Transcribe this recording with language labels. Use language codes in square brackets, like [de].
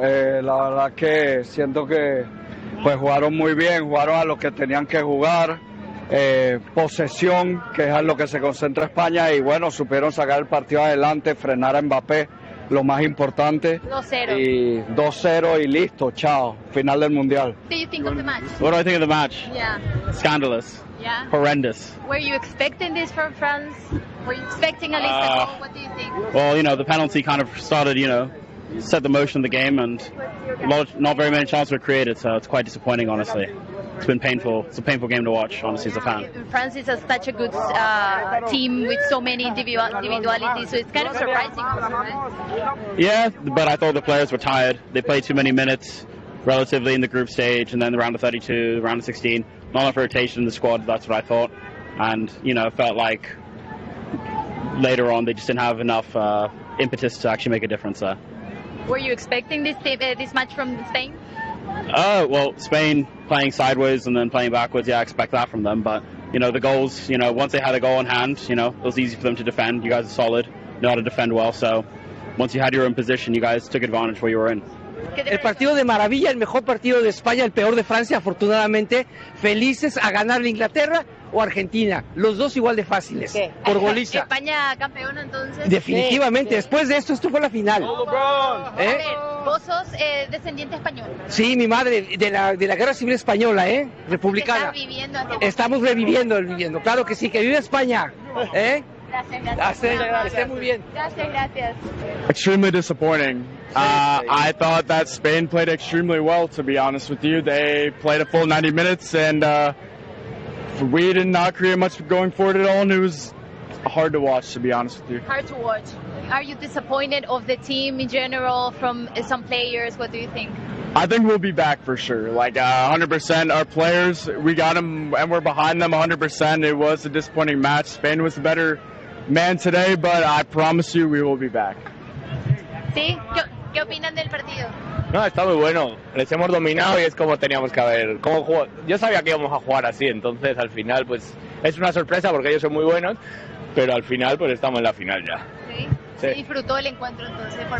[es] La verdad que siento que... Pues jugaron muy bien, jugaron a lo que tenían que jugar, posesión, que es a lo que se concentra España, y bueno, supieron sacar el partido adelante, frenar a Mbappé, lo más importante. 2-0. Y 2-0 y listo, chao, final del Mundial. ¿Qué piensas del match? [en] What do I think of the match? Yeah. Scandalous. Yeah. Horrendous. Were you expecting this from France? Were you expecting a list at all? What do you think? Well, you know, the penalty kind of started, you know, set the motion of the game, and not very many chances were created, so it's quite disappointing, honestly. It's been painful. It's a painful game to watch, honestly, as a fan. France is such a good team with so many individualities, so it's kind of surprising. Yeah, but I thought the players were tired. They played too many minutes relatively in the group stage, and then the round of 32, the round of 16. Not enough rotation in the squad, that's what I thought. And, you know, it felt like later on they just didn't have enough impetus to actually make a difference there. Were you expecting this match from Spain? Well, Spain playing sideways and then playing backwards, yeah, I expect that from them. But, you know, the goals, you know, once they had a goal in hand, you know, it was easy for them to defend. You guys are solid, know how to defend well. So once you had your own position, you guys took advantage where you were in. [es] El partido de maravilla, el mejor partido de España, el peor de Francia, afortunadamente. Felices a ganar a Inglaterra o Argentina. Los dos igual de fáciles. ¿Qué? Por goliza. España campeón, entonces. Definitivamente. Sí, sí. Después de esto, esto fue la final. ¿Eh? A ver, vos sos descendiente español. Sí, mi madre, de la Guerra Civil Española, ¿eh? Republicana. Estamos reviviendo. Claro que sí, que vive España. ¿Eh? Gracias. [en] Extremely disappointing. I thought that Spain played extremely well, to be honest with you. They played a full 90 minutes, and we did not create much going forward at all, and it was hard to watch, to be honest with you. Hard to watch. Are you disappointed of the team in general, from some players? What do you think? I think we'll be back for sure. Like 100%, our players, we got them, and we're behind them 100%. It was a disappointing match. Spain was the better man today, but I promise you, we will be back. [es] Sí, ¿qué opinan del partido? No, está muy bueno. Les hemos dominado y es como teníamos que haber. Como jugo, yo sabía que íbamos a jugar así, entonces al final, pues es una sorpresa porque ellos son muy buenos, pero al final, pues estamos en la final ya. Sí, sí. ¿Se disfrutó el encuentro entonces por